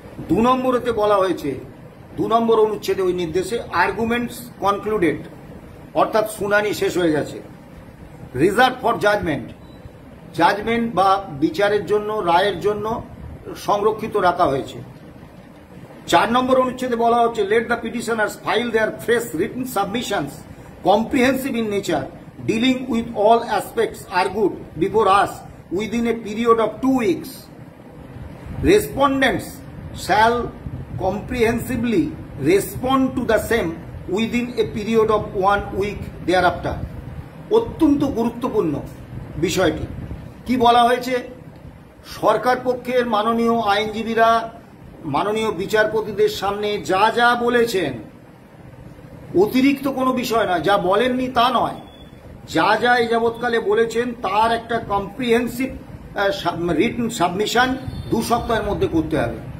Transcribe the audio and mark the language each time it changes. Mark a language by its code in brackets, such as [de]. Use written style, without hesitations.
[bn] 2 নম্বরেতে বলা হয়েছে, 2 নম্বর অনুচ্ছেদে ওই নির্দেশে [en] arguments concluded, [bn] অর্থাৎ শুনানি শেষ হয়ে গেছে। [en] reserve for judgment, [bn] জাজমেন্ট বা বিচারের জন্য, রায়ের জন্য সংরক্ষিত রাখা হয়েছে। 4 নম্বর অনুচ্ছেদে বলা হচ্ছে, [en] Let the petitioners file their fresh written submissions comprehensive in nature, dealing with all aspects argued before us within a period of 2 weeks. Respondents shall comprehensively respond to the same within a period of 1 week thereafter. [bn] অত্যন্ত গুরুত্বপূর্ণ বিষয়টি কি বলা হয়েছে, সরকার পক্ষের মাননীয় আইনজীবীরা মাননীয় বিচারপতিদের সামনে যা যা বলেছেন, অতিরিক্ত কোনো বিষয় নয়, যা বলেননি তা নয়, যা যা এই যাবৎকালে বলেছেন তার একটা কম্প্রিহেন্সিভ রিটেন সাবমিশন 2 সপ্তাহের মধ্যে করতে হবে।